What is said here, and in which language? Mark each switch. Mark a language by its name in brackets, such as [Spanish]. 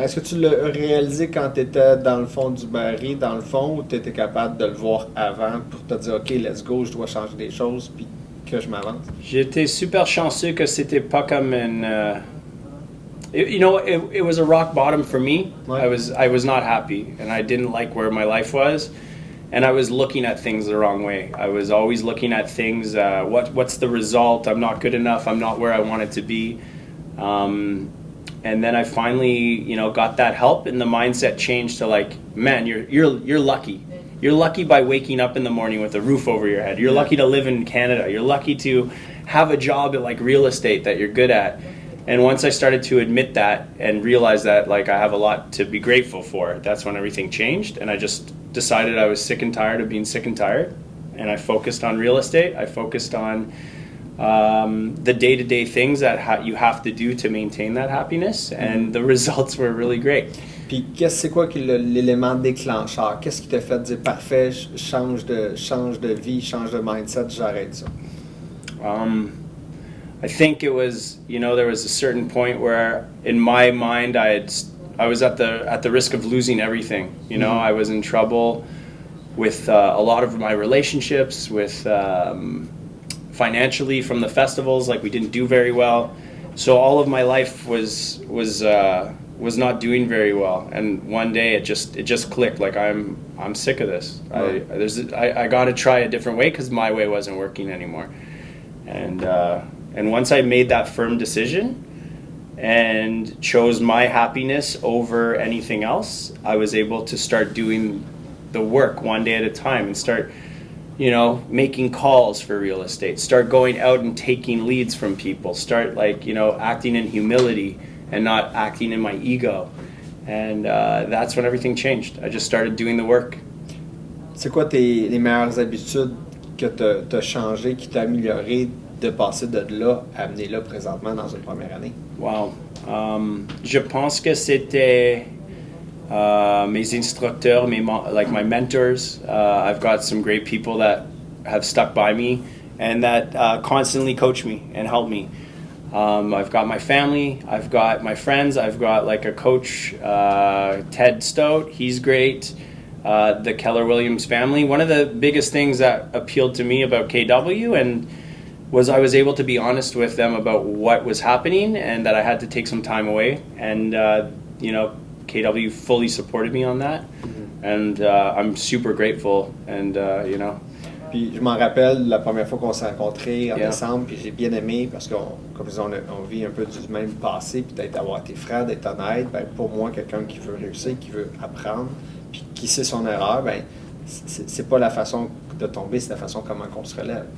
[French] Est-ce que tu l'as réalisé quand tu étais dans le fond du baril, dans le fond, ou tu étais capable de le voir avant pour te dire, OK, let's go, je dois changer des choses, puis que je m'avance? J'étais super chanceux que c'était pas comme une... [English] It was a rock bottom for me. [French] Ouais. [English] I was not happy, and I didn't like where my life was. And I was looking at things the wrong way. I was always looking at things, what's the result? I'm not good enough. I'm not where I wanted to be. And then I finally, got that help, and the mindset changed to like, man, you're lucky. You're lucky by waking up in the morning with a roof over your head. You're lucky to live in Canada. You're lucky to have a job at like real estate that you're good at. And once I started to admit that and realize that like I have a lot to be grateful for, that's when everything changed. And I just decided I was sick and tired of being sick and tired. And I focused on real estate. I focused on the day-to-day things that you have to do to maintain that happiness. And the results were really great. [French] Puis c'est quoi l'élément déclencheur? Qu'est-ce qui t'a fait dire parfait, change de vie, change de mindset, j'arrête ça? [English] I think it was, there was a certain point where in my mind I was at the risk of losing everything. I was in trouble with a lot of my relationships, with financially from the festivals. Like we didn't do very well. So all of my life was not doing very well. And one day it just clicked. Like I'm sick of this. Right. I got to try a different way because my way wasn't working anymore. And once I made that firm decision and chose my happiness over anything else, I was able to start doing the work one day at a time and start, making calls for real estate, start going out and taking leads from people, start acting in humility and not acting in my ego. And that's when everything changed. I just started doing the work. [French] C'est quoi les meilleures habitudes que tu as changées, qui t'ont amélioré de passer de là à amener là présentement dans une première année? Wow. Je pense que c'était mes instructeurs, [English] my mentors. I've got some great people that have stuck by me and that constantly coach me and help me. I've got my family, I've got my friends, I've got a coach, Ted Stout, he's great. The Keller Williams family. One of the biggest things that appealed to me about KW was I was able to be honest with them about what was happening and that I had to take some time away. And, KW fully supported me on that. Mm-hmm. And I'm super grateful. And, [French] Puis je m'en rappelle la première fois qu'on s'est rencontrés en décembre, puis j'ai bien aimé parce qu'on, comme je disais, on vit un peu du même passé, puis d'être avoir tes frères, d'être honnête. Ben, pour moi, quelqu'un qui veut réussir, qui veut apprendre, puis qui sait son erreur, ben c'est pas la façon de tomber, c'est la façon comment on se relève.